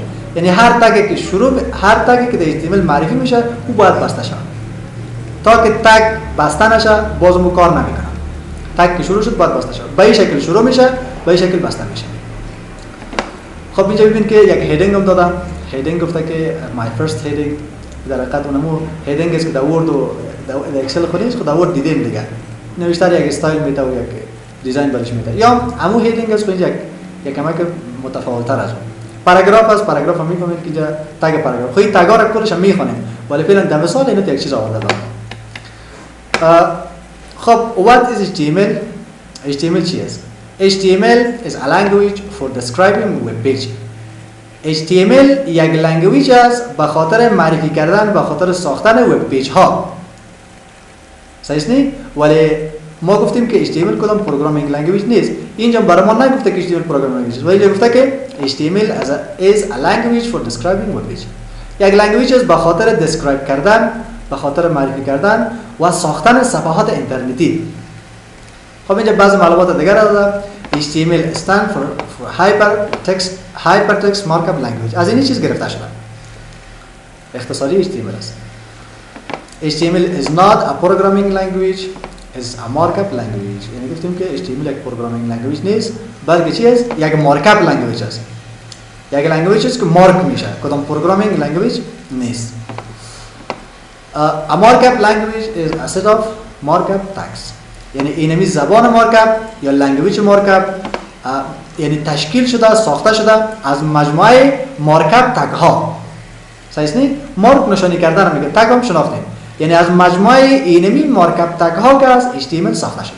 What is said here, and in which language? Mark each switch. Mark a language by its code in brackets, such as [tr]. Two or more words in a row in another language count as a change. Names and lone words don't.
[fa] یعنی هر تگی که هر تگی که در HTML معرفی میشه او باید بسته شه. تا که تگ بسته نشه بازم کار نمیکنه. تگ که شروع شد باید بسته شه. به این شکل شروع میشه، به این شکل بسته میشه. خب اینجا ببین که یک هیدینگ هم دادم. هیدینگ گفته که [en] my first heading [fa] در حقیقت اونمو هیدینگ است که در ورد و در اکسل خودش خود در ورد دیدیم دیگه. نوشته یک استایل میده و یک دیزاین برش میده. یا همون هیدینگ است که اینجا یک کمک متفاوت تر از اون. پاراگراف است، پاراگراف هم میفهمید که اینجا تگ پاراگراف. خود تگا را کلش هم میخونیم. ولی فعلا در مثال اینو یک چیز آورده دارم. [en] خب what is HTML؟ [fa] HTML چی است؟ [en] HTML is a language for describing web page. [fa] HTML یک لنگویج است به خاطر معرفی کردن، به خاطر ساختن [en] web page [fa] ها. صحیح است؟ ولی ما گفتیم که HTML کدام [en] programming language [fa] نیست. اینجا برای ما نگفته که HTML [en] programming language [fa] است، ولی گفته که [en] HTML is a language for describing web page. [fa] یک لنگویج است به خاطر describe کردن، به خاطر معرفی کردن و ساختن صفحات اینترنتی. خب اینجا بعضی معلومات دیگر داده. [en] HTML stand for hypertext markup language. [fa] از این چیز گرفته شده. اختصاری HTML است. [en] HTML is not a programming language, is a markup language. [fa] یعنی گفتیم که HTML یک پروگرامینگ لنگویج نیست، بلکه چی است؟ یک [en] markup language [fa] است. یک لنگویج است که مارک میشه. کدام [en] programming language [fa] نیست. [en] A markup language is a set of markup tags. [fa] یعنی اینمی زبان مارکاپ یا [en] language markup [fa] یعنی تشکیل شده، ساخته شده از مجموعه [en] markup tag [fa] ها. صحیح است؟ مارک نشانی کردن میگه، تگ هم شناختیم. یعنی از مجموعه اینمی [en] markup tag [fa] ها که از HTML ساخته شده.